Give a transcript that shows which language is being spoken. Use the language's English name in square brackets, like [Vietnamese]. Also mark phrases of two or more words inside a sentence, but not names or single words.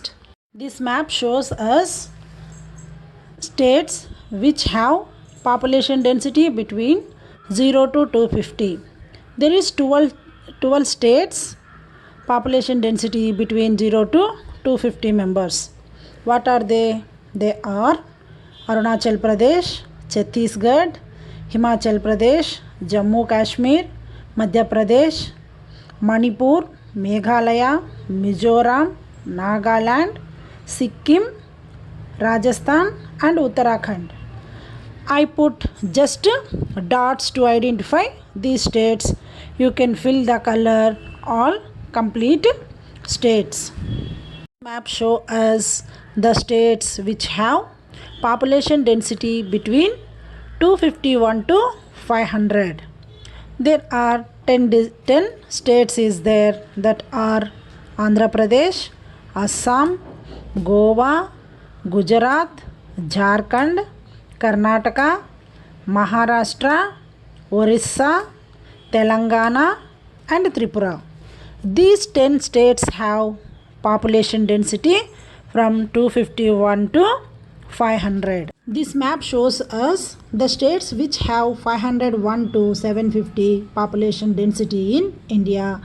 [English] This map shows us states which have population density between 0 to 250. There is 12 states population density between 0 to 250 members. What are they? They are Arunachal Pradesh, Chhattisgarh, Himachal Pradesh, Jammu Kashmir, Madhya Pradesh, Manipur, Meghalaya, Mizoram, Nagaland, Sikkim, Rajasthan and Uttarakhand. I put just dots to identify these states. You can fill the color all complete states. Map show us the states which have population density between 251 to 500. There are 10 states is there that are Andhra Pradesh, Assam, Goa, Gujarat, Jharkhand, Karnataka, Maharashtra, Orissa, Telangana and Tripura. These 10 states have population density from 251 to 500. This map shows us the states which have 501 to 750 population density in India.